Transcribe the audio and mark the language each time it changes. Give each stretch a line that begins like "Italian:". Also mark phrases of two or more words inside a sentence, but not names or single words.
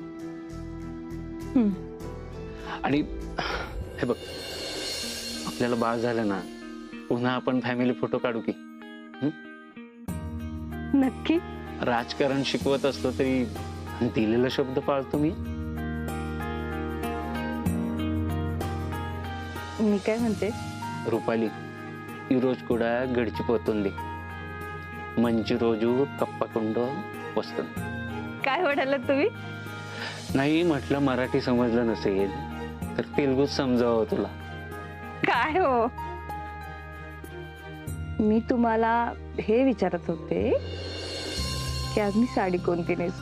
Marathi: आणि हे बघ, आपल्याला बाळ झालं ना, पुन्हा आपण फॅमिली फोटो काढू की? नक्की. राजकारण शिकवत असलो तरी दिलेला शब्द पाळतो मी. मी काय म्हणते, रुपाली,
Telugu: ఈ రోజు కూడా గడిచిపోతుంది. మంచి రోజు తప్పకుండా వస్తుంది.
Marathi: काय म्हणालात तुम्ही? नाही म्हटलं मराठी समजलं नसेल तर तेलुगूत समजावं तुला. काय हो, मी तुम्हाला हे विचारत होते की आज मी साडी कोणती नेसू?